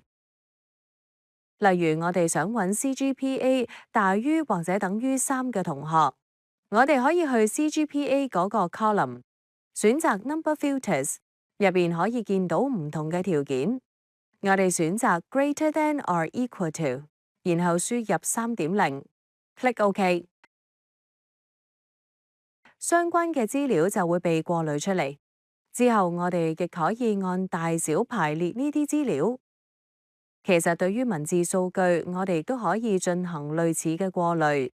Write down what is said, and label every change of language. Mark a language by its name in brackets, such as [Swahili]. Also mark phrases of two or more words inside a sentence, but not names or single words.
[Cantonese] 例如，我哋想揾 CGPA 大於或者等於3嘅同學，我哋可以去 CGPA 嗰個 column，選擇 [English] Number Filters， [Cantonese] 入邊可以見到唔同嘅條件。我哋選擇 [English] Greater than or equal to， [Cantonese] 然後輸入 3.0， [English] click OK， [Cantonese] 相關嘅資料就會被過濾出嚟。之後我哋亦可以按大小排列呢啲資料。其實對於文字數據，我哋都可以進行類似嘅過濾。